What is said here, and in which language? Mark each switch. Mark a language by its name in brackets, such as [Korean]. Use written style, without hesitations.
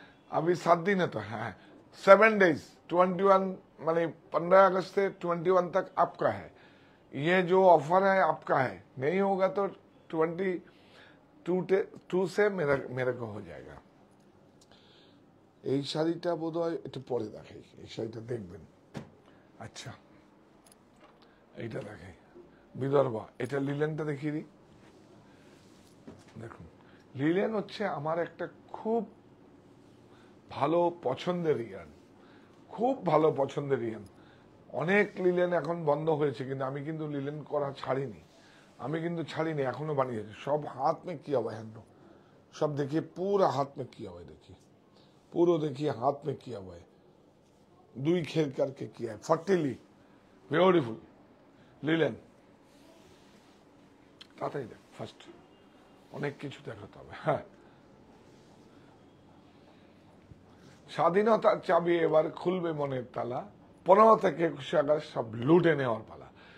[Hindi] अभी 7 दिन है तो है, 7 डेज, 21 माने 15 अगस्त से 21 तक आपका है। ये जो ऑफर है आपका है, नहीं होगा तो 22 से मेरे को हो जाएगा। [Bangla] এই শাড়িটা বোধহয় একটু পরে দেখাই, এই শাড়িটা দেখবেন। আচ্ছা এইটা দেখাই, বিদর্ভ। এটা লিলেনটা দেখিয়ে দিই। দেখুন লিলেন হচ্ছে আমার একটা খুব ভালো পছন্দের ইয়ান, খুব ভালো পছন্দের ইয়ান। অনেক লিলেন এখন বন্ধ হয়েছে, কিন্তু আমি কিন্তু লিলেন করা ছাড়িনি, আমি কিন্তু ছাড়িনি, এখনো বানিয়েছি। [Hindi] सब हाथ में किया हुआ है, सब देखिए पूरा हाथ में किया हुआ है। देखिए पूरा, देखिए हाथ में किया हुआ है, [Bangla] দুই খেল [Hindi] करके किया है। 40 ब्यूटीफुल লিলেন। [Bangla] তাড়াতাড়ি দেখ, ফার্স্ট অনেক কিছু দেখাতে হবে। হ্যাঁ, স্বাধীনতার চাবি এবার খুলবে মনের তালা, 15 থেকে 21 আগস্ট সব লুটে নেওয়ার পালা।